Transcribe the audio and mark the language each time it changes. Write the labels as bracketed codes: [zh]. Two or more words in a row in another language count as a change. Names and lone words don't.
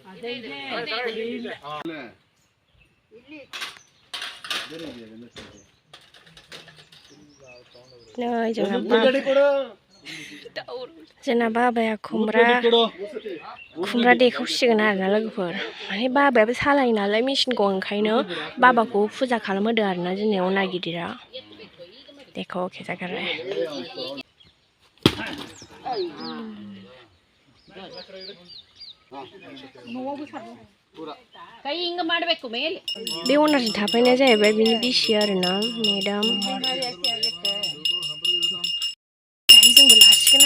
[brx] जोंना बाबाया खुमब्रा देखावसिगोन आरोना लोगोफोर माने बाबायाबो सालायो नालाय मेसिनखौ ओंखायनो बाबाखौ फुजा खालामहोदों आरोना जोंनि अनार गिदिरा [hi] देखो कैसा कर रहा है [brx] बे अनारजों थाफैनाया जाहैबाय बिनि बिसि आरोना मेदाम जोंबो लासिगोन